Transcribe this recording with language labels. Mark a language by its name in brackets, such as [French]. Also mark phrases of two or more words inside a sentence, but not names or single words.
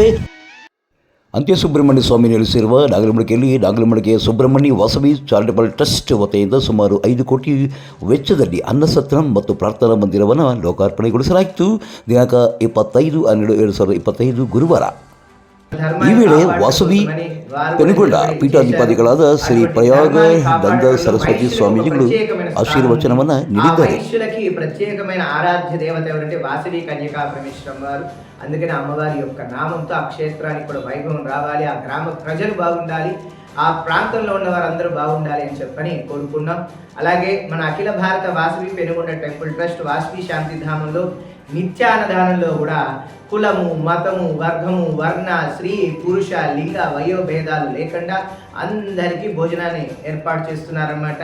[Kannada] ಅಂತ್ಯಸುಬ್ರಹ್ಮಣ್ಯ ಸ್ವಾಮಿ ನೆಲೆಸಿರುವ ನಾಗಲಮಡಿಕೆಯಲ್ಲಿ ನಾಗಲಮಡಿಕೆ ಸುಬ್ರಹ್ಮಣ್ಯ ವಾಸವಿ ಚಾರಿಟಬಲ್ ಟ್ರಸ್ಟ್ ವತಿಯಿಂದ ಸುಮಾರು 5 ಕೋಟಿ ವೆಚ್ಚದಲ್ಲಿ ಅನ್ನಸತ್ರ ಮತ್ತು ಪ್ರಾರ್ಥನಾ ಮಂದಿರವನ್ನು ಲೋಕಾರ್ಪಣೆಗೊಳಿಸಲಾಯಿತು. ದಿನಾಂಕ 25/12/2025 ಗುರುವಾರ. ಈ ವೇಳೆ ವಾಸವಿ ಪೆನುಗೊಂಡ ಪೀಠಾಧಿಪತಿಗಳಾದ ಶ್ರೀ ಪ್ರಯಾಗ ದಂದ ಸರಸ್ವತಿ ಸ್ವಾಮೀಜಿಗಳು ಆಶೀರ್ವಚನವನ್ನು ನೀಡಿದ್ದಾರೆ. [Telugu] ప్రత్యేకమైన ఆరాధ్య దేవత ఎవరంటే వాసవి కన్యకా పరమేశ్వరం వారు. అందుకని అమ్మవారి యొక్క నామంతో ఆ క్షేత్రానికి కూడా వైభవం రావాలి, ఆ గ్రామ ప్రజలు బాగుండాలి, ఆ ప్రాంతంలో ఉన్న వారందరూ బాగుండాలి అని చెప్పని కోరుకున్నాం. అలాగే మన అఖిల భారత వాసవి పెనుగొండ టెంపుల్ ట్రస్ట్ వాసవి శాంతిధామంలో నిత్యాన్నదానంలో కూడా కులము, మతము, వర్గము, వర్ణ, స్త్రీ, పురుష, లింగ, వయోభేదాలు లేకుండా అందరికీ భోజనాన్ని ఏర్పాటు చేస్తున్నారన్నమాట.